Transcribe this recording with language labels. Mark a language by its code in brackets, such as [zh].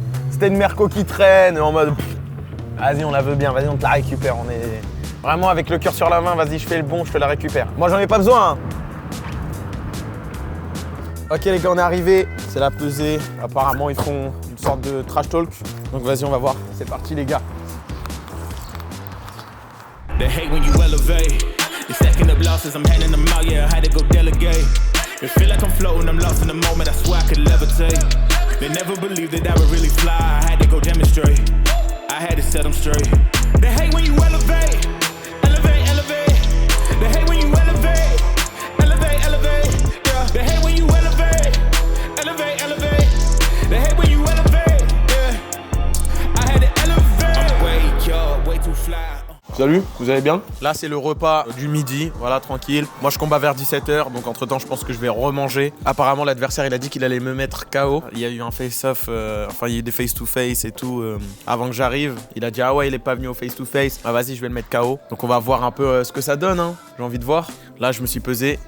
[fr] C'était une merco qui traîne en mode... Vas-y, on la veut bien, vas-y, on te la récupère. On est vraiment avec le cœur sur la main, vas-y, je fais le bon, je te la récupère. Moi, j'en ai pas besoin. Hein. Ok, les gars, on est arrivés. C'est la pesée. Apparemment, ils font une sorte de trash talk. Donc, vas-y, on va voir. C'est parti, les gars. [en] They hate when you elevate. You're stacking up losses, I'm handing them out, yeah, I had to go delegate. It feel like I'm floating, I'm lost in the moment, I swear I could levitate. They never believed that I would really fly, I had to go demonstrate. I had to set them straight. They hate when you elevate, elevate, elevate. They hate when you elevate, elevate, elevate. Yeah. They hate when you elevate, elevate, elevate. They hate when you elevate, yeah. I had to elevate. I'm way too fly. [fr] Salut, vous allez bien? Là, c'est le repas du midi, voilà, tranquille. Moi, je combats vers 17h, donc entre-temps, je pense que je vais remanger. Apparemment, l'adversaire, il a dit qu'il allait me mettre KO. Il y a eu un face-off, enfin, il y a eu des face-to-face et tout avant que j'arrive. Il a dit, ah ouais, il est pas venu au face-to-face. Ah, vas-y, je vais le mettre KO. Donc, on va voir un peu ce que ça donne, hein. J'ai envie de voir. Là, je me suis pesé.